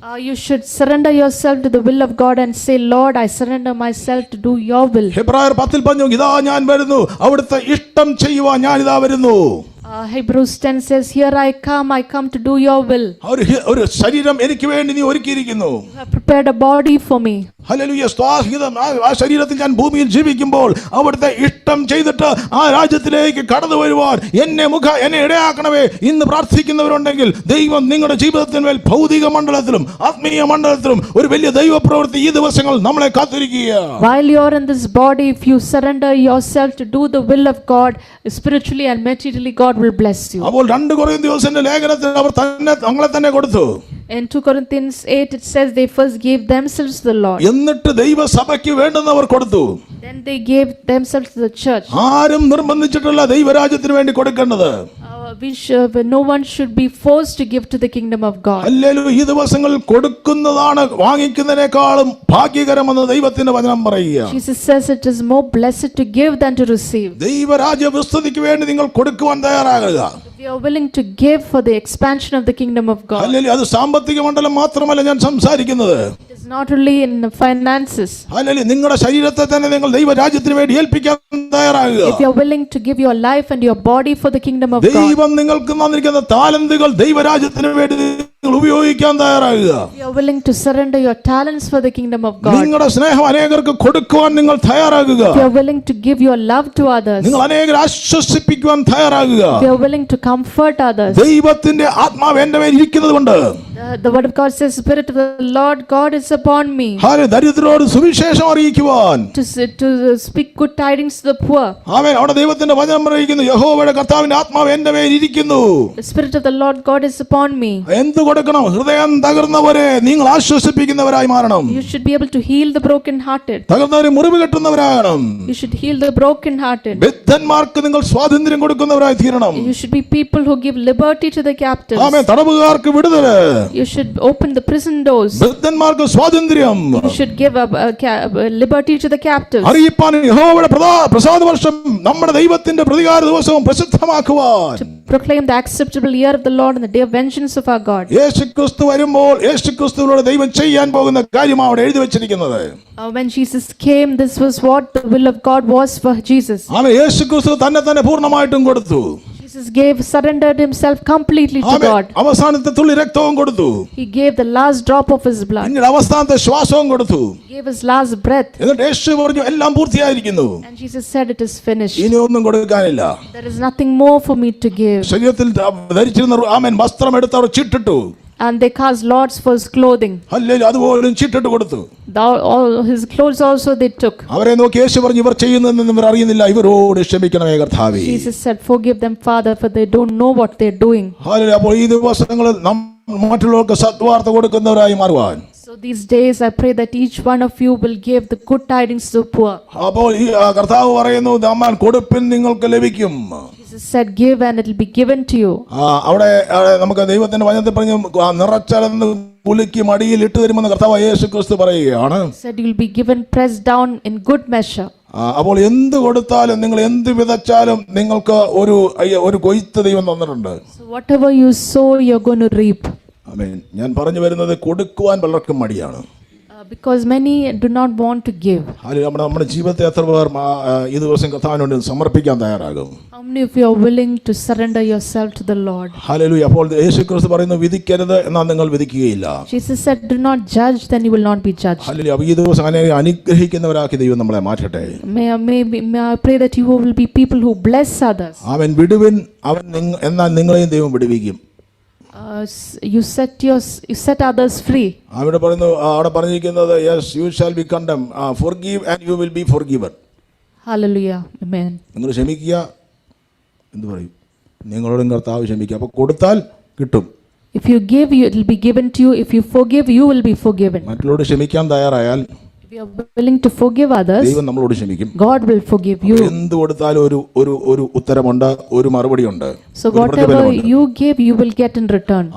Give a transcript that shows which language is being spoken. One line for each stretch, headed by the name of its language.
English: You should surrender yourself to the will of God and say, Lord, I surrender myself to do your will.
Malayalam: ഹെബ്രായർ 10 പറഞ്ഞു, ഇതാ ഞാൻ വരുന്നു, അവിടുത്തെ ഇഷ്ടം ചെയ്യുവാൻ ഞാൻ ഇതാ വരുന്നു.
English: Hebrews 10 says, here I come to do your will.
Malayalam: ഒരു ശരീരം എനിക്ക് വേണ്ടി നീ ഒരുക്കിയിരിക്കുന്നു.
English: You have prepared a body for me.
Malayalam: Hallelujah. ആ ശരീരത്തിൽ ഞാൻ ഭൂമിയിൽ ജീവിക്കുമ്പോൾ അവിടുത്തെ ഇഷ്ടം ചെയ്തിട്ട് ആ രാജ്യത്തിലേക്ക് കടന്നു വരുവാൻ എന്നെ ഇടയാക്കണമേ. ഇന്ന് പ്രാർത്ഥിക്കുന്നവരുണ്ടെങ്കിൽ ദൈവം നിങ്ങളുടെ ജീവിതത്തിന്മേൽ ഭൗതിക മണ്ഡലത്തിലും ആത്മീയ മണ്ഡലത്തിലും ഒരു വലിയ ദൈവപ്രവൃത്തി ഈ ദിവസങ്ങൾ നമ്മളെ കാത്തിരിക്കുകയാണ്.
English: While you are in this body, if you surrender yourself to do the will of God, spiritually and materially, God will bless you.
Malayalam: അപ്പോൾ 2 കൊരിന്ത്യരുടെ ലേഖനത്തിൽ അവർ തങ്ങളെ തന്നെ കൊടുത്തു.
English: In 2 Corinthians 8 it says they first gave themselves to the Lord.
Malayalam: എന്നിട്ട് ദൈവസഭയ്ക്ക് വേണ്ടുന്നവർ കൊടുത്തു.
English: Then they gave themselves to the church.
Malayalam: ആരും നിർബന്ധിച്ചിട്ടുള്ള ദൈവരാജ്യത്തിന് വേണ്ടി കൊടുക്കേണ്ടത്.
English: No one should be forced to give to the kingdom of God.
Malayalam: Hallelujah. ഈ ദിവസങ്ങളിൽ കൊടുക്കുന്നതാണ് വാങ്ങിക്കുന്നതിനേക്കാളും ഭാഗ്യകരമെന്ന് ദൈവത്തിന്റെ വചനം പറയുക.
English: Jesus says it is more blessed to give than to receive.
Malayalam: ദൈവരാജ്യ വിസ്തൃതിക്ക് വേണ്ടി നിങ്ങൾ കൊടുക്കുവാൻ തയ്യാറാകുക.
English: If you are willing to give for the expansion of the kingdom of God.
Malayalam: Hallelujah. അത് സാമ്പത്തിക മണ്ഡലം മാത്രമല്ല ഞാൻ സംസാരിക്കുന്നത്.
English: It is not only in the finances.
Malayalam: Hallelujah. നിങ്ങളുടെ ശരീരത്തെ തന്നെ നിങ്ങൾ ദൈവരാജ്യത്തിന് വേണ്ടി ഏൽപ്പിക്കാൻ തയ്യാറാകുക.
English: If you are willing to give your life and your body for the kingdom of God.
Malayalam: ദൈവം നിങ്ങൾക്ക് തന്നിരിക്കുന്ന താലന്തുകൾ ദൈവരാജ്യത്തിന് വേണ്ടി നിങ്ങൾ ഉപയോഗിക്കാൻ തയ്യാറാകുക.
English: If you are willing to surrender your talents for the kingdom of God.
Malayalam: നിങ്ങളുടെ സ്നേഹം അനേകർക്ക് കൊടുക്കുവാൻ നിങ്ങൾ തയ്യാറാകുക.
English: If you are willing to give your love to others.
Malayalam: നിങ്ങൾ അനേകരെ ആശ്വസിപ്പിക്കുവാൻ തയ്യാറാകുക.
English: If you are willing to comfort others.
Malayalam: ദൈവത്തിന്റെ ആത്മാവ് എന്റെ മേൽ ഇരിക്കുന്നതുകൊണ്ട്
English: The word of God says, Spirit of the Lord God is upon me.
Malayalam: ദരിദ്രരോട് സുവിശേഷം അറിയിക്കുവാൻ,
English: To speak good tidings to the poor.
Malayalam: ആമേൻ. അവിടെ ദൈവത്തിന്റെ വചനം പറയുന്നു, യഹോവയുടെ കർത്താവിന്റെ ആത്മാവ് എന്റെ മേൽ ഇരിക്കുന്നു.
English: The Spirit of the Lord God is upon me.
Malayalam: എന്ത് കൊടുക്കണം? ഹൃദയം തകർന്നവരെ നിങ്ങൾ ആശ്വസിപ്പിക്കുന്നവരായി മാറണം.
English: You should be able to heal the broken-hearted.
Malayalam: തകർന്നവരെ മുറിവ് കെട്ടുന്നവരാകണം.
English: You should heal the broken-hearted.
Malayalam: ബദ്ധന്മാർക്ക് നിങ്ങൾ സ്വാതന്ത്ര്യം കൊടുക്കുന്നവരായി തീരണം.
English: You should be people who give liberty to the captives.
Malayalam: Amen. തടവുകാർക്ക് വിടുതല്.
English: You should open the prison doors.
Malayalam: ബദ്ധന്മാർക്ക് സ്വാതന്ത്ര്യം.
English: You should give liberty to the captives.
Malayalam: അറിയിപ്പാൻ യഹോവയുടെ പ്രസാദ വർഷം നമ്മുടെ ദൈവത്തിന്റെ പ്രതികാര ദിവസവും പ്രസിദ്ധമാക്കുവാൻ.
English: To proclaim the acceptable year of the Lord and the day of vengeance of our God.
Malayalam: യേശുക്രിസ്തു വരുമ്പോൾ യേശുക്രിസ്തുവിലൂടെ ദൈവം ചെയ്യാൻ പോകുന്ന കാര്യമാണ് അവിടെ എഴുതി വെച്ചിരിക്കുന്നത്.
English: When Jesus came, this was what the will of God was for Jesus.
Malayalam: ആമേൻ. യേശുക്രിസ്തു തന്നെ പൂർണ്ണമായിട്ടും കൊടുത്തു.
English: Jesus surrendered himself completely to God.
Malayalam: അവസാനത്തെ തുള്ളി രക്തവും കൊടുത്തു.
English: He gave the last drop of his blood.
Malayalam: പിന്നീട് അവസാനത്തെ ശ്വാസവും കൊടുത്തു.
English: He gave his last breath.
Malayalam: എന്നിട്ട് യേശു പറഞ്ഞു, എല്ലാം പൂർത്തിയായിരിക്കുന്നു.
English: And Jesus said, it is finished.
Malayalam: ഇനി ഒന്നും കൊടുക്കാനില്ല.
English: There is nothing more for me to give.
Malayalam: ശരീരത്തിൽ ധരിച്ചിരുന്ന ആമേൻ വസ്ത്രം എടുത്ത് അവർ ചീട്ടിട്ടു.
English: And they cast lots for his clothing.
Malayalam: Hallelujah. അതുപോലും ചീട്ടിട്ട് കൊടുത്തു.
English: All his clothes also they took.
Malayalam: അവരെ നോക്കി യേശു പറഞ്ഞു, ഇവർ ചെയ്യുന്നതെന്ന് ഇവർ അറിയുന്നില്ല, ഇവരോട് ക്ഷമിക്കണമേ കർത്താവേ.
English: Jesus said, forgive them, Father, for they don't know what they are doing.
Malayalam: Hallelujah. അപ്പോൾ ഈ ദിവസങ്ങളിൽ മറ്റുള്ളവർക്ക് സദ്വാർത്ത കൊടുക്കുന്നവരായി മാറുവാൻ.
English: So these days I pray that each one of you will give the good tidings to the poor.
Malayalam: അപ്പോൾ ഈ കർത്താവ് പറയുന്നു, Amman കൊടുപ്പിൻ നിങ്ങൾക്ക് ലഭിക്കും.
English: Jesus said, give and it will be given to you.
Malayalam: അവിടെ നമുക്ക് ദൈവത്തിന്റെ വചനത്തിൽ പറഞ്ഞു, നിറച്ചളന്ന് പുലുക്കി മടിയിൽ ഇട്ട് തരുമെന്ന് കർത്താവ് യേശുക്രിസ്തു പറയുകയാണ്.
English: Said you will be given pressed down in good measure.
Malayalam: അപ്പോൾ എന്ത് കൊടുത്താലും നിങ്ങൾ എന്ത് വിതച്ചാലും നിങ്ങൾക്ക് ഒരു കൊയ്ത്ത് ദൈവം തന്നിട്ടുണ്ട്.
English: So whatever you sow, you're going to reap.
Malayalam: ആമേൻ. ഞാൻ പറഞ്ഞു വരുന്നത് കൊടുക്കുവാൻ പലർക്കും മടിയാണ്.
English: Because many do not want to give.
Malayalam: നമ്മുടെ ജീവിതത്തെ എത്ര പേർ ഈ ദിവസം കർത്താവിന് വേണ്ടി സമർപ്പിക്കാൻ തയ്യാറാകും?
English: How many of you are willing to surrender yourself to the Lord?
Malayalam: Hallelujah. അപ്പോൾ യേശുക്രിസ്തു പറയുന്നു, വിധിക്കരുത് എന്നാൽ നിങ്ങൾ വിധിക്കുകയില്ല.
English: Jesus said, do not judge, then you will not be judged.
Malayalam: Hallelujah. അപ്പോൾ ഈ ദിവസം അനുഗ്രഹിക്കുന്നവരാക്കി ദൈവം നമ്മളെ മാറ്റട്ടെ.
English: May I pray that you will be people who bless others.
Malayalam: അവൻ വിടുവിൻ, അവൻ എന്നാൽ നിങ്ങളെയും ദൈവം വിടുവിക്കും.
English: You set others free.
Malayalam: അവിടെ പറഞ്ഞിരിക്കുന്നത്,
English: yes you shall be condemned, forgive and you will be forgiven. Hallelujah. Amen.
Malayalam: നിങ്ങൾ ക്ഷമിക്കുക, എന്ത് പറയും, നിങ്ങളോടും കർത്താവ് ക്ഷമിക്കുക. അപ്പോൾ കൊടുത്താൽ കിട്ടും.
English: If you give, it will be given to you. If you forgive, you will be forgiven.
Malayalam: മറ്റുള്ളവരോട് ക്ഷമിക്കാൻ തയ്യാറായാൽ
English: If you are willing to forgive others,
Malayalam: ദൈവം നമ്മളോട് ക്ഷമിക്കും.
English: God will forgive you.
Malayalam: എന്ത് കൊടുത്താലും ഒരു ഉത്തരമുണ്ട്, ഒരു മറുപടിയുണ്ട്.
English: So whatever you give, you will get in return.